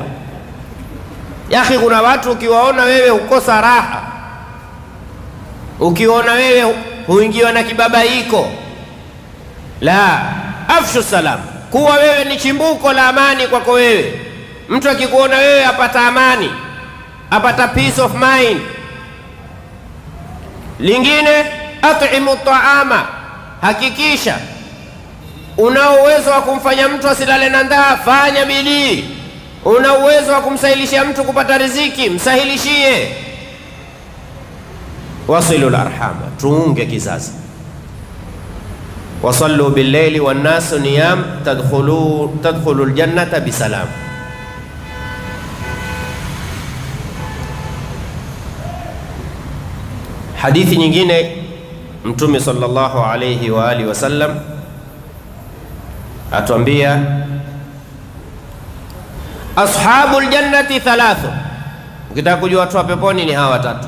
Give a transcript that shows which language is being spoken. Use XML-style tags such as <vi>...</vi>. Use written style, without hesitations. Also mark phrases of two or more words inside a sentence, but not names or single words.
<ar>يا أخي,</ar> <sw>kuna watu ukiwaona wewe ukosa raha, ukiona wewe huingiwa na kibabaiko. La,</sw> <ar>أفشوا السلام,</ar> <sw>kuwa wewe ni chimbuko la amani kwako wewe. Mtu akikuona wewe apata amani, apata</sw> <en>peace of mind.</en> <sw>Lingine</sw> <ar>أطعموا الطعام,</ar> <sw>hakikisha una uwezo wa kumfanya mtu asilale na njaa, fanya bidii. Una uwezo wa kumsahilisha mtu kupata riziki, msahilishie.</sw> <ar>وصلوا الأرحام,</ar> <sw>tuunge kizazi.</sw> <ar>وصلوا بالليل والناس نيام تدخلوا الجنة بسلام.</ar> <sw>Hadithi nyingine Mtume</sw> <ar>صلى الله عليه وآله وسلم</ar> <sw>atuambia</sw> <ar>أصحاب الجنة ثلاثة,</ar> <sw>ukitaka kujua watu wa peponi ni hawa watatu.</sw>